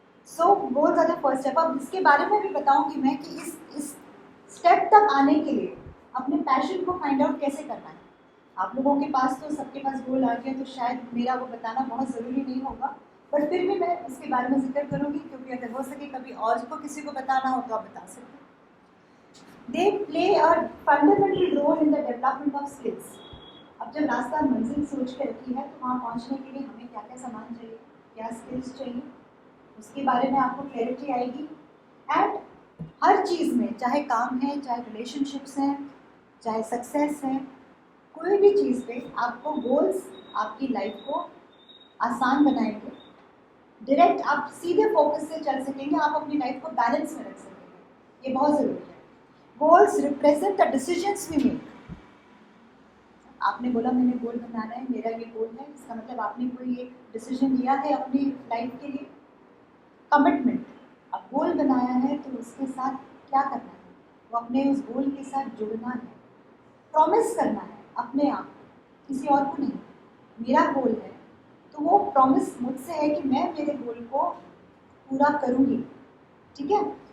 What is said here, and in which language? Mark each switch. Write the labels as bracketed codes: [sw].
[en] So goals are the first step. [hi] अब इसके बारे में भी बताऊंगी मैं कि इस स्टेप तक आने के लिए अपने पैशन को फाइंड आउट कैसे करना है। आप लोगों के पास तो, सबके पास गोल आ गया तो शायद मेरा वो बताना बहुत ज़रूरी नहीं होगा, पर फिर भी मैं इसके बारे में जिक्र करूँगी क्योंकि अगर हो सके कभी और को किसी को बताना हो तो आप बता सकते हैं। [en] They play a fundamental role in the development of skills. [hi] अब जब रास्ता मंजिल सोच के रखी है तो वहाँ पहुँचने के लिए हमें क्या क्या सामान चाहिए, क्या स्किल्स चाहिए, उसके बारे में आपको क्लैरिटी आएगी। एंड हर चीज़ में, चाहे काम है, चाहे रिलेशनशिप्स हैं, चाहे सक्सेस है, कोई भी चीज़ पे आपको गोल्स आपकी लाइफ को आसान बनाएंगे। डायरेक्ट आप सीधे फोकस से चल सकेंगे, आप अपनी लाइफ को बैलेंस में रख सकेंगे, ये बहुत ज़रूरी है। [en] Goals represent the decisions we make. [hi] आपने बोला मैंने गोल बनाना है, मेरा ये गोल है, इसका मतलब आपने कोई एक डिसीजन लिया है अपनी लाइफ के लिए। कमिटमेंट, अब गोल बनाया है तो उसके साथ क्या करना है, वो अपने उस गोल के साथ जुड़ना है। प्रॉमिस करना है अपने आप को, किसी और को नहीं। मेरा गोल है तो वो प्रॉमिस मुझसे है कि मैं मेरे गोल को पूरा करूँगी, ठीक है।